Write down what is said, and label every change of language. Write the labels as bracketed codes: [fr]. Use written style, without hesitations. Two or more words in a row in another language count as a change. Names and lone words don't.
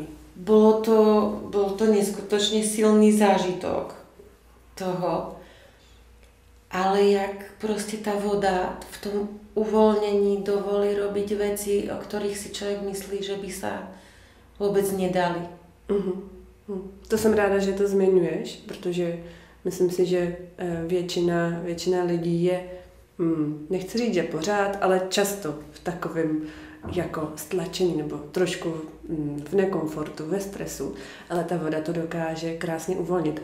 [sk] Bolo to neskutočne silný zážitok toho. Ale jak proste tá voda v tom uvoľnení dovolí robiť veci, o ktorých si človek myslí, že by sa vôbec nedali. [cs] To jsem ráda, že to zmiňuješ, protože myslím si, že většina lidí je, nechci říct, že pořád, ale často v takovém jako stlačení nebo trošku v nekomfortu, ve stresu, ale ta voda to dokáže krásně uvolnit.